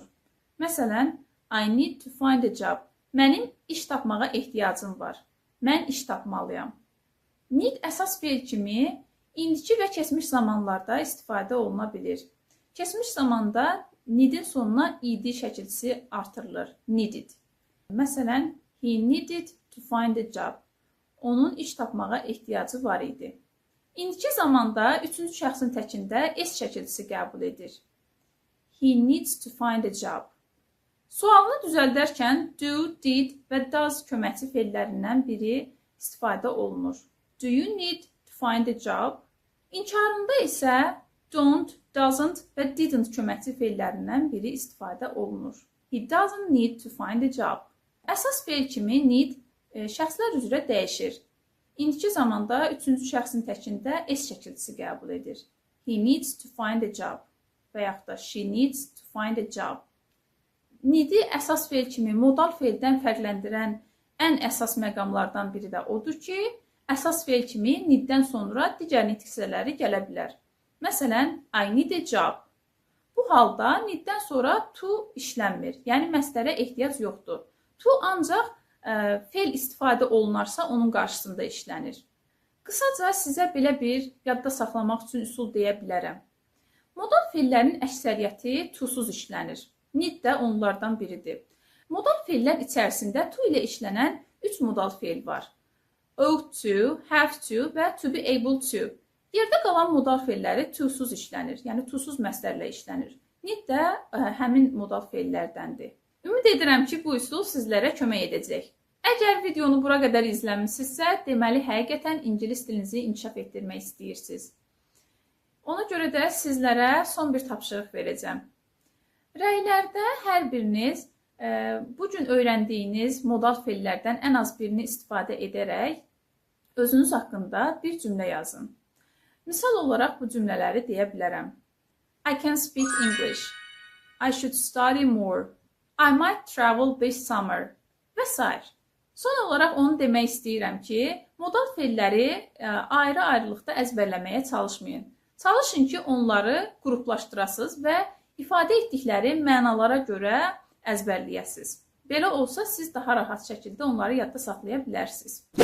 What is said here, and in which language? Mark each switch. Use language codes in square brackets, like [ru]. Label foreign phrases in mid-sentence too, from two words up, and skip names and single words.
[az] Məsələn, [en] I need to find a job. [az] Mənim iş tapmağa ehtiyacım var. Mən iş tapmalıyam. Need əsas feil kimi indiki və keçmiş zamanlarda istifadə oluna bilir. Keçmiş zamanda needin sonuna id şəkilçisi artırılır. Needed. Məsələn, [en] he needed to find a job. [az] Onun iş tapmağa ehtiyacı var idi. İndiki zamanda üçüncü şəxsin təkində s şəkilçisi qəbul edir. [en] He needs to find a job. [az] Sualını düzəldərkən do, did və does köməkçi feillərindən biri istifadə olunur. [en] Do you need to find a job? [az] İnkarında isə don't, doesn't və didn't köməkçi feillərindən biri istifadə olunur. [en] He doesn't need to find a job. [az] Əsas feil kimi need şəxslər üzrə dəyişir. İndiki zamanda üçüncü şəxsin təkində s şəkilçisi qəbul edir. [en] He needs to find a job [az] və yaxud da [en] she needs to find a job. [az] Need'i əsas feil kimi modal feildən fərqləndirən ən əsas məqamlardan biri də odur ki, əsas feil kimi needdən sonra digər need hissələri gələ bilər. Məsələn, [en] I need a job. [az] Bu halda needdən sonra to işlənmir, yəni məstərə ehtiyac yoxdur. To ancaq feil istifadə olunarsa onun qarşısında işlənir. Qısaca sizə belə bir yadda saxlamaq üçün üsul deyə bilərəm. Modal feillərin əksəriyyəti to-suz işlənir. Need də onlardan biridir. Modal feillər içərisində to ilə işlənən 3 modal feil var. [en] Ought to, have to və to be able to. [az] Yerdə qalan modal feilləri to-suz işlənir, yəni to-suz məstərlə işlənir. Need də həmin modal feillərdəndir. Ümid edirəm ki, bu üsul sizlərə kömək edəcək. Əgər videonu bura qədər izləmisinizsə, deməli həqiqətən ingilis dilinizi inkişaf etdirmək istəyirsiniz. Ona görə də sizlərə son bir tapşırıq verəcəm. Rəylərdə hər biriniz bu gün öyrəndiyiniz modal feillərdən ən az birini istifadə edərək özünüz haqqında bir cümlə yazın. Misal olaraq bu cümlələri deyə bilərəm. [en] I can speak English. I should study more. I might travel this summer. [az] Və s. Son olaraq onu demək istəyirəm ki, modal feilləri ayrı-ayrılıqda əzbərləməyə çalışmayın. Çalışın ki, onları qruplaşdırasınız və ifadə etdikləri mənalara görə əzbərləyəsiniz. Belə olsa, siz daha rahat şəkildə onları yadda saxlaya bilərsiniz.